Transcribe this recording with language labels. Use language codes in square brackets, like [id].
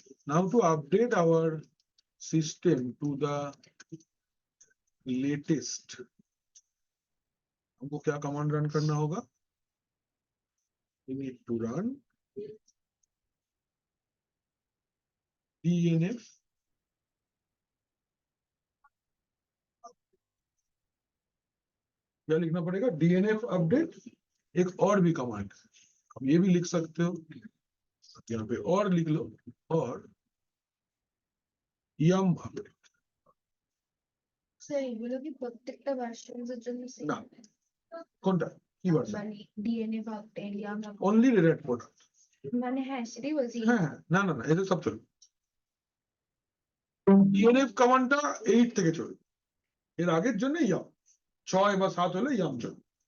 [en] Now to update our system to the latest, [hi] हमको क्या command run करना होगा? [en] We need to run DNF [hi] क्या लिखना पड़ेगा? [en] DNF update. [hi] एक और भी कमांड, अब ये भी लिख सकते हो, यहाँ पे और लिख लो, और yum अपडेट। [bn] স্যার এগুলো কি প্রত্যেকটা ভার্সনের জন্য সেম? না। কোনটা কি ভার্সন? মানে DNA update yam only red hat product. মানে হ্যাঁ সেটাই বলছি। হ্যাঁ, না না না, এটা সব চলবে। DNF কমান্ডটা 8 থেকে চলবে, এর আগের জন্য ইয়াম 6 বা 7 হলে ইয়াম চলবে।